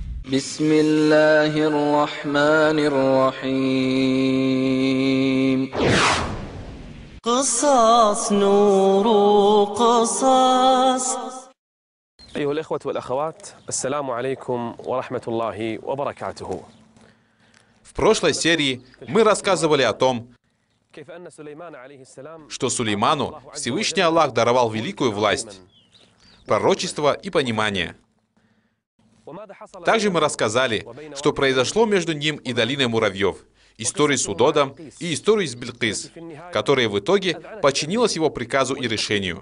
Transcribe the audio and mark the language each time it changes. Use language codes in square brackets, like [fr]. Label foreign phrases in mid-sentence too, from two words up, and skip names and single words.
[ar] بسم الله الرحمن الرحيم قصص نور قصص. أيها الإخوة والأخوات، السلام عليكم ورحمة الله وبركاته. [ru] В прошлой серии мы рассказывали о том, что Сулейману Всевышний Аллах даровал великую власть, пророчество и понимание. Также мы рассказали, что произошло между ним и долиной муравьев, историю с Удодом и историю с Билькис, которая в итоге подчинилась его приказу и решению.